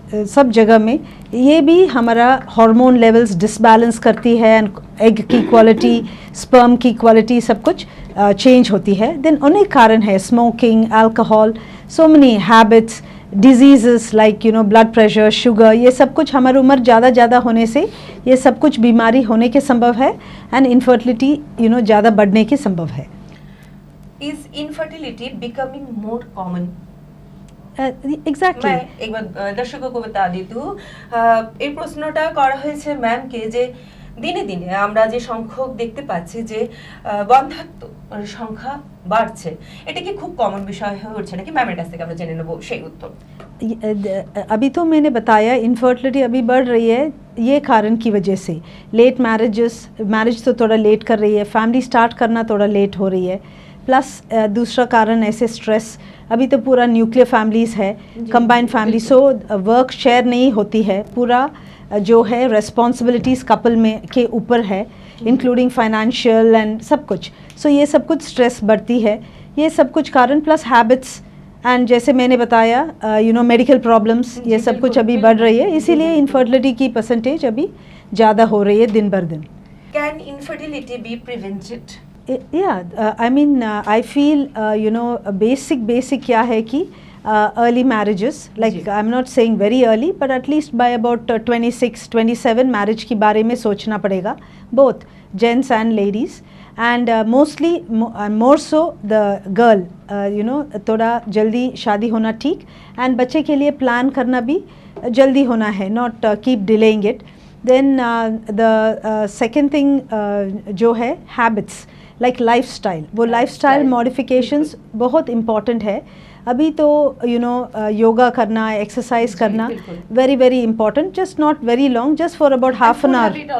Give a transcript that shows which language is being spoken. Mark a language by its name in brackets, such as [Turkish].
[Hindi] सब जगह में ये भी हमारा हार्मोन लेवल्स डिसबैलेंस करती है एंड एग की क्वालिटी स्पर्म की क्वालिटी सब कुछ चेंज होती है. देन अनेक कारण है, smoking, alcohol, so many habits, diseases like you know blood pressure, sugar, ये सब कुछ हमारी उम्र ज़्यादा होने से ये सब कुछ बीमारी होने के संभव है एंड इनफर्टिलिटी यू नो ज़्यादा बढ़ने के संभव है. [English] Is infertility becoming more common? Exactly. [Bangla] একবার দর্শককে বতা দিতু এই প্রশ্নটা করা হয়েছে ম্যামকে যে দিনে দিনে আমরা যে সংখ্যক দেখতে পাচ্ছি যে বন্ধাত্ব সংখ্যা বাড়ছে, এটা কি খুব কমন বিষয় হয়ে উঠছে নাকি? ম্যামের কাছ থেকে আমরা জেনে নেব সেই উত্তর. [Hindi] अभी तो मैंने बताया इनफर्टिलिटी अभी बढ़ रही है ये कारण की वजह से. लेट मैरिज तो थोड़ा लेट कर रही है, फैमिली स्टार्ट करना थोड़ा लेट हो रही है. प्लस दूसरा कारण ऐसे स्ट्रेस, अभी तो पूरा न्यूक्लियर फैमिलीज़ है, combined family, so work share नहीं होती है, पूरा जो है रेस्पॉन्सिबिलिटीज़ कपल में के ऊपर है, इंक्लूडिंग फाइनेंशियल एंड सब कुछ. सो ये सब कुछ स्ट्रेस बढ़ती है, ये सब कुछ कारण प्लस हैबिट्स एंड जैसे मैंने बताया यू नो मेडिकल प्रॉब्लम्स, ये सब कुछ अभी बढ़ रही है, इसीलिए इनफर्टिलिटी की परसेंटेज अभी ज़्यादा हो रही है दिन बर दिन. [English] Can infertility be prevented? I mean I feel you know basic [Hindi] क्या है कि [English] early marriages, like I'm not saying very early but at least by about 26-27 marriage [Hindi] के बारे में सोचना पड़ेगा, [English] both gents and ladies, and mostly more so the girl you know [Hindi] थोड़ा जल्दी शादी होना ठीक, [English] and [Hindi] बच्चे के लिए प्लान करना भी जल्दी होना है, [English] not keep delaying it. Then the second thing जो है habits like lifestyle, [Hindi] वो लाइफस्टाइल मॉडिफिकेशंस बहुत इम्पॉर्टेंट है. अभी तो [English] You know yoga करना, exercise करना very important, just not very long, just for about half an hour.